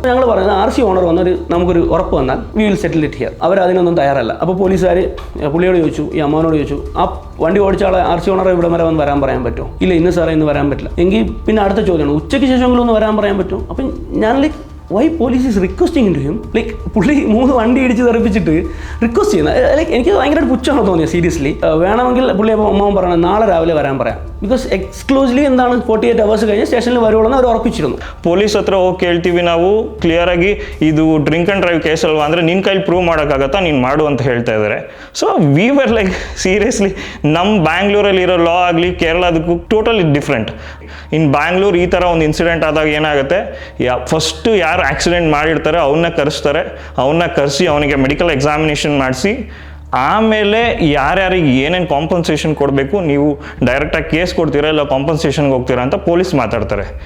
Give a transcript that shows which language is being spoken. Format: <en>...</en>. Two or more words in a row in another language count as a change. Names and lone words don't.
<ml>ഞങ്ങൾ പറയുന്നത്</ml> <en>RC owner</en> <ml>വന്നൊരു നമുക്കൊരു ഉറപ്പ് വന്നാൽ</ml> <en>we will settle it here.</en> <ml>അവരതിനൊന്നും തയ്യാറല്ല. അപ്പോൾ പോലീസുകാർ പുള്ളിയോട് ചോദിച്ചു, ഈ അമ്മാവനോട് ചോദിച്ചു, ആ വണ്ടി ഓടിച്ച ആളെ RC ഓണറെ ഇവിടെ വരെ വന്ന് വരാൻ പറയാൻ പറ്റുമോ? ഇല്ല, ഇന്ന് സാറേ ഇന്ന് വരാൻ പറ്റില്ല. എങ്കിൽ പിന്നെ അടുത്ത ചോദ്യമാണ്, ഉച്ചയ്ക്ക് ശേഷമെങ്കിലും ഒന്ന് വരാൻ പറയാൻ പറ്റുമോ? അപ്പം ഞാൻ</ml> <en>like, why police is requesting to him?</en> <ml>ലൈക്ക് പുള്ളി 3 വണ്ടി ഇടിച്ച് തെറിപ്പിച്ചിട്ട് റിക്വസ്റ്റ് ചെയ്യുന്നത്, ലൈക്ക് എനിക്ക് ഭയങ്കരമായിട്ട് പുച്ഛമാണോ തോന്നിയത് സീരിയസ്ലി. വേണമെങ്കിൽ പുള്ളി അപ്പോൾ അമ്മാവൻ പറയണം നാളെ രാവിലെ വരാൻ പറയാം.</ml> <en>because exclusively</en> <ml>എന്താണ് 48 hours കഴിഞ്ഞ് സ്റ്റേഷനിൽ വരുവുള്ളൂ അവർ ഉറപ്പിച്ചിരുന്നു.</ml> <kn>ಪೊಲೀಸ್ ಹತ್ರ ಹೋಗಿ ಕೇಳ್ತೀವಿ ನಾವು ಕ್ಲಿಯರ್ ಆಗಿ, ಇದು</kn> <en>drink and drive case</en> <kn>ಅಲ್ವಾ ಅಂದರೆ ನಿನ್ನ ಕೈಲಿ ಪ್ರೂವ್ ಮಾಡೋಕ್ಕಾಗತ್ತಾ, ನೀನು ಮಾಡು ಅಂತ ಹೇಳ್ತಾ ಇದ್ದಾರೆ.</kn> <en>so we were like seriously,</en> <kn>ನಮ್ಮ ಬ್ಯಾಂಗ್ಳೂರಲ್ಲಿ ಇರೋ ಲಾ ಆಗಲಿ ಕೇರಳದಕ್ಕೂ</kn> <en>totally different.</en> <kn>ಇನ್ ಬ್ಯಾಂಗ್ಳೂರ್ ಈ ಥರ ಒಂದು ಇನ್ಸಿಡೆಂಟ್ ಆದಾಗ ಏನಾಗುತ್ತೆ, ಫಸ್ಟು ಯಾರು ಆಕ್ಸಿಡೆಂಟ್ ಮಾಡಿರ್ತಾರೆ ಅವನ್ನ ಕರೆಸಿ ಅವನಿಗೆ</kn> <en>medical examination</en> <kn>ಮಾಡಿಸಿ, ಆಮೇಲೆ ಯಾರ್ಯಾರಿಗೆ ಏನೇನು ಕಾಂಪನ್ಸೇಷನ್ ಕೊಡಬೇಕು, ನೀವು ಡೈರೆಕ್ಟಾಗಿ ಕೇಸ್ ಕೊಡ್ತೀರಾ ಇಲ್ಲ ಕಾಂಪನ್ಸೇಷನ್ಗೆ ಹೋಗ್ತೀರಾ ಅಂತ ಪೊಲೀಸ್ ಮಾತಾಡ್ತಾರೆ.</kn>